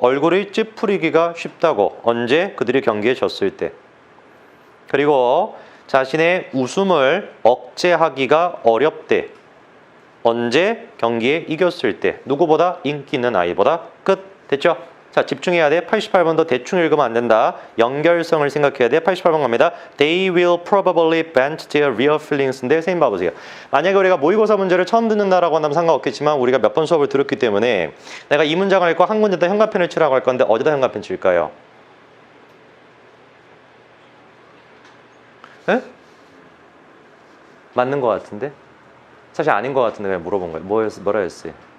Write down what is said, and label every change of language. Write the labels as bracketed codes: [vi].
[ko] 얼굴을 찌푸리기가 쉽다고. 언제? 그들이 경기에 졌을 때. 그리고 자신의 웃음을 억제하기가 어렵대. 언제? 경기에 이겼을 때. 누구보다? 인기 있는 아이보다. 끝. 됐죠? 자, 집중해야 돼. 88번도 대충 읽으면 안 된다. 연결성을 생각해야 돼. 88번 갑니다. [en] They will probably vent their real feelings인데 선생님 봐보세요. [ko] 만약에 우리가 모의고사 문제를 처음 듣는다라고 한다면 상관없겠지만 우리가 몇 번 수업을 들었기 때문에 내가 이 문장을 읽고 한 문제다 현관펜을 치라고 할 건데 어디다 현관펜 칠까요? 에? 맞는 것 같은데? 사실 아닌 것 같은데 왜 물어본 거예요? 뭐라 했어요?